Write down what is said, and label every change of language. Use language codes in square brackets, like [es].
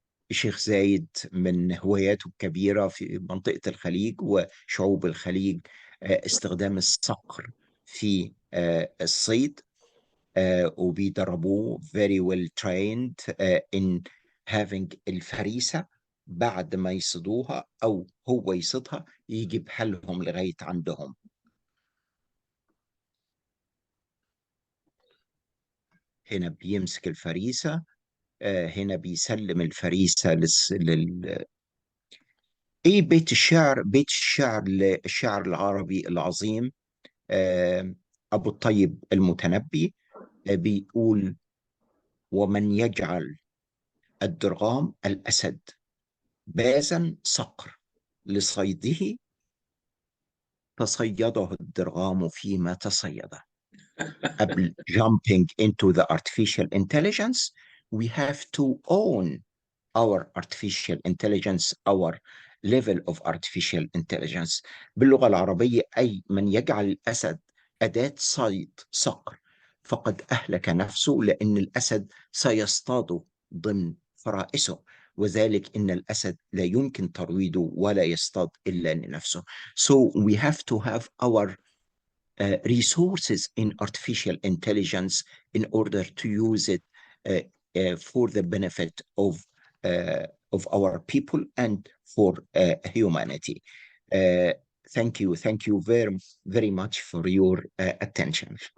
[ar] الشيخ زايد من هواياته الكبيرة في منطقة الخليج وشعوب الخليج استخدام الصقر في الصيد. وبيدربوه [en] very well trained in having [ar] الفريسة. بعد ما يصيدوها أو هو يصيدها يجي بحالهم لغاية عندهم. هنا بيمسك الفريسة، هنا بيسلم الفريسة ايه بيت الشعر؟ بيت الشعر للشعر العربي العظيم أبو الطيب المتنبي بيقول: ومن يجعل الدرغام الأسد بازا صقر لصيده تصيده الدرغام فيما تصيده. قبل [en] jumping into the artificial intelligence, we have to own our artificial intelligence, our level of artificial intelligence. [ar] باللغة العربية أي من يجعل الأسد أداة صيد صقر فقد أهلك نفسه، لأن الأسد سيصطاد ضمن فرائسه، وذلك إن الأسد لا يمكن ترويضه ولا يصطاد إلا لنفسه. [en] So we have to have our resources in artificial intelligence in order to use it for the benefit of our people and for humanity. Thank you very, very much for your attention.